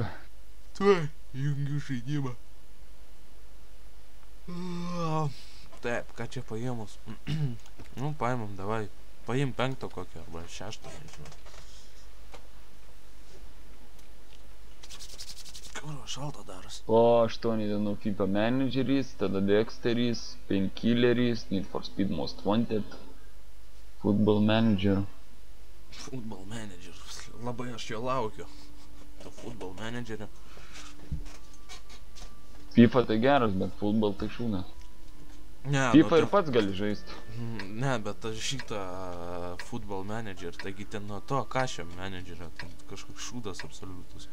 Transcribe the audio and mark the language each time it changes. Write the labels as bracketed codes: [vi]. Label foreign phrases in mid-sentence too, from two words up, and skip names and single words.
[lt] Tuoj, jungiu žaidimą. Taip, ką čia paėmus? Nu, paėmam, davai. Paim 5 kokį, arba 6, nežinau. Kur šalta daras? O 8 dienų FIFA Manageris, tada Dexteris, Painkilleris, Need for Speed Most Wanted, Football Manager. Football Manager. Labai aš jo laukiu. To Football Managerio. FIFA tai geras, bet Football tai šūnas. FIFA ir pats gali žaisti. Ne, bet aš šitą Football Manager, taigi ten nuo to Kašio Managerio, ten kažkoks šūdas absoliutus.